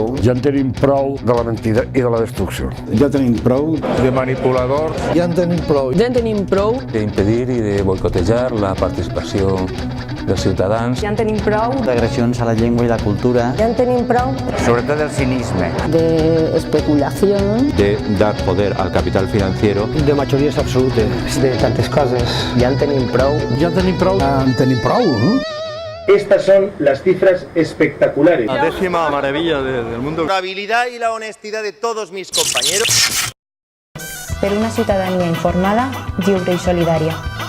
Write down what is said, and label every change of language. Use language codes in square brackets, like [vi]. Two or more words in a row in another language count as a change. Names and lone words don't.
[ca] Ja en tenim prou de la mentida i de la destrucció. Ja tenim prou de manipuladors. Ja en tenim prou. Ja en tenim prou d'impedir i de boicotejar la participació dels ciutadans. Ja en tenim prou d'agressions a la llengua i la cultura. Ja en tenim prou sobretot del cinisme. De especulació. [es] De dar poder al capital financiero. [ca] De majories absolutes. De tantes coses. Ja en tenim prou. Ja en tenim prou. Ja en tenim prou, no? [es] Estas son las cifras espectaculares. La décima maravilla del mundo. La habilidad y la honestidad de todos mis compañeros. [ca] Per una ciutadania informada, lliure i solidària.